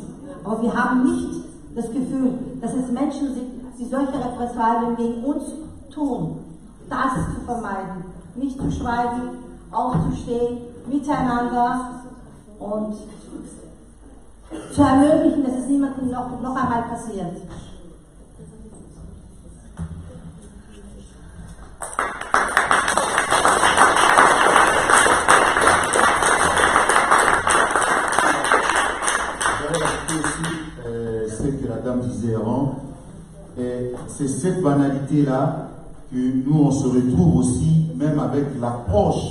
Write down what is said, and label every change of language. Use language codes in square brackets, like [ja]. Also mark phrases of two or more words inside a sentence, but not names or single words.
[de] Aber wir haben nicht das Gefühl, dass es Menschen sind, die solche Repressalien gegen uns tun. Das zu vermeiden, nicht zu schweigen, aufzustehen, miteinander und zu ermöglichen, dass es niemandem noch einmal passiert. [fr] Ce que la dame disait avant, et c'est cette banalité-là que nous on se retrouve aussi, même avec l'approche.